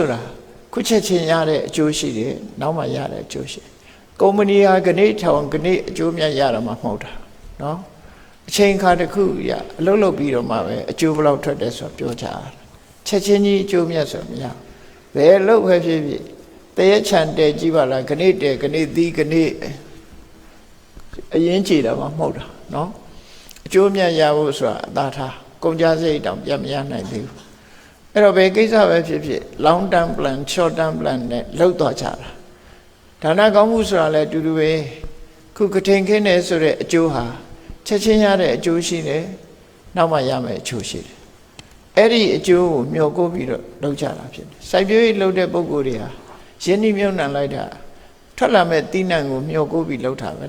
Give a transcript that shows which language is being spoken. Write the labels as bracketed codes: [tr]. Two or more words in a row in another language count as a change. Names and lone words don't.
[my] ဆိုတာခုချက်ချင်းရတဲ့အကျိုးရှိတယ်နောက်မှရတဲ့အကျိုးရှိကုမ္ပဏီဟာခဏထောင်ခဏအကျိုးမြတ်ရတာမှမဟုတ်တာနော်အချိန်ခါတစ်ခုရအလုပ်လုပ်ပြီးတော့မှပဲအကျိုးဘယ်လောက်ထွက်တယ်ဆိုတော့ပြောကြတာချက်ချင်းကြီးအကျိုးမြတ်ဆိုမရဘယ်လုပ်ပဲဖြစ်ဖြစ်တရက်ချန် တဲကြည့်ပါလားခဏတဲခဏသီးခဏအရင်ကြည်တာမှမဟုတ်တာနော်အကျိုးမြတ်ရဖို့ဆိုတာအသာထားကုန်ကြစရိတ်တောင်ပြတ်မရနိုင်သေးဘူးအဲ့တော့ဘယ်ကိစ္စပဲဖြစ်ဖြစ် [en] long term plan short term plan [my] နဲ့လောက် တော့ကြတာဒါနကောင်းမှုဆိုတာလည်းအတူတူပဲခုကထိန်ခင်းနေဆိုတဲ့အကျိုးဟာချက်ချင်းရတဲ့အကျိုးရှိတယ်နောက်မှရမယ်အကျိုးရှိတယ်အဲ့ဒီအကျိုးကိုမျှော် ကိုးပြီးတော့လုပ်ကြတာဖြစ်တယ်စိုက်ပျိုးရေးလုပ်တဲ့ပုဂ္ဂိုလ်တွေဟာယင်းနှိမ့်မြုံနှံလိုက်တာထွက်လာမဲ့တိနှံကိုမျှော်ကိုးပြီးလုပ်တာပဲ